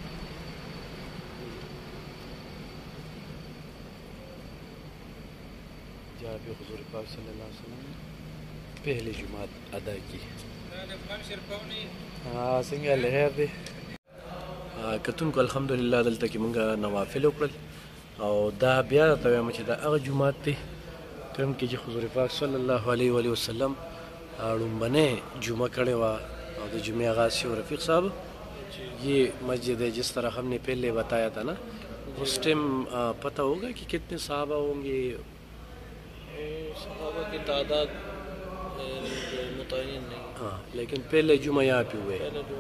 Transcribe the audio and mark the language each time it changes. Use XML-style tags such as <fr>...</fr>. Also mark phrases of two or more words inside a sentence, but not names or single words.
<ur>جہاں پہ حضور پاک صلی اللہ علیہ وسلم نے پہلی جمعات ادا کی.</ur> <ps>څنګه لهر دی کتونکو الحمدلله دلته کې مونږ نوافل وکړل او دا بیا درته وایم چې دا هغه جومات دی کوم کې چې حضور پاک صلی الله علیه و وسلم لومبنۍ جمعہ کړې وه</ps> <ur>اور جمعہ آغاز سے رفیق صاحب. یہ مسجد ہے جس طرح ہم نے پہلے بتایا تھا نا اس ٹائم پتہ ہوگا کہ کتنے صحابہ ہوں گے. صحابہ کی تعداد متعین نہیں. ہاں لیکن پہلے جمعہ یہاں پہ ہوئے.</ur>